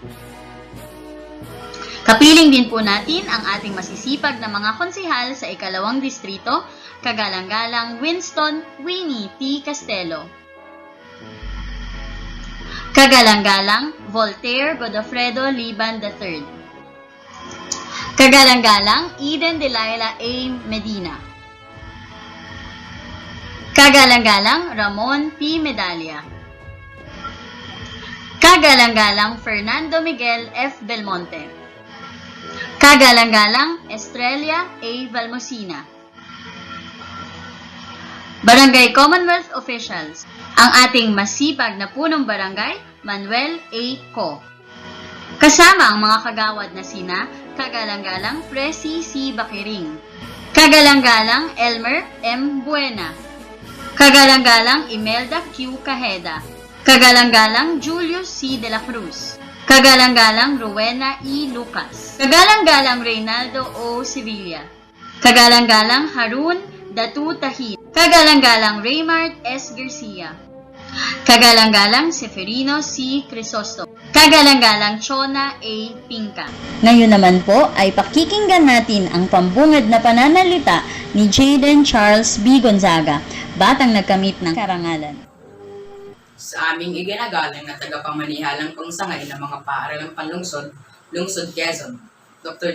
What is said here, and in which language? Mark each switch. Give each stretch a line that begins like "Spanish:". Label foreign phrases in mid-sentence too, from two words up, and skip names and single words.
Filipino: Kapiling din po natin ang ating masisipag na mga konsihal sa ikalawang distrito, kagalang-galang Winston Winnie T. Castelo. Kagalang-galang Voltaire Godofredo Liban III. Kagalang-galang Eden Delilah A. Medina. Kagalang-galang Ramon P. Medalla. Kagalang-galang Fernando Miguel F. Belmonte. Kagalang-galang Estrella A. Valmosina. Barangay Commonwealth Officials. Ang ating masipag na punong barangay, Manuel A. Co. Kasama ang mga kagawad na sina, kagalang-galang Presi C. Bakiring. Kagalang-galang Elmer M. Buena. Kagalang-galang Imelda Q. Cajeda. Kagalang-galang Julius C. de la Cruz. Kagalang-galang Rowena E. Lucas. Kagalang-galang Reynaldo O. Sevilla. Kagalang-galang Harun Datu Tahir. Kagalang-galang Raymart S. Garcia. Kagalang-galang Seferino C. Crisostomo. Kagalang-galang Chona A. Pinka. Ngayon naman po ay pakikinggan natin ang pambungad na pananalita ni Jaden Charles B. Gonzaga, batang nagkamit ng karangalan. Sa aming iginagalang na tagapamanihalang pangsangay ng mga paaralang panlungsod, Lungsod Quezon, Dr.